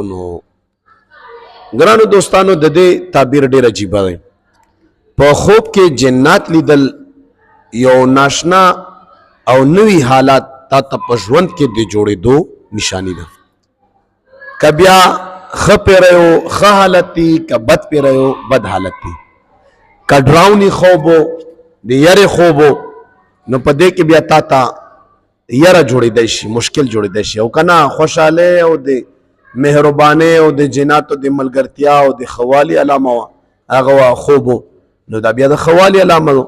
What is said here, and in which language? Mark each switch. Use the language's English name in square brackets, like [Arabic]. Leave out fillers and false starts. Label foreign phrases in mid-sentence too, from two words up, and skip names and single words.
[Pashto] نو ګرانو دوستانو، د دې تعبیر ډېر عجیبه دی. په خوب کې جنات لیدل یو ناشنا او نوي حالات تا ته په ژوند کې د جوړېدو نشانی ده. که بیا ښه پیری و ښه حالت دی، که بد پیری و بد حالت دی، که ډراوني خوب و د یرې خوب و، نو په دې کې بیا تا ته یره جوړېدی شي، مشکل جوړېدی شي. او که نه خوشحالۍ او د مهربانۍ او د جناتو د ملګرتیا او د ښه والي علامه وه، هغه وه خوب و، نو دا بیا د ښه والي علامه و.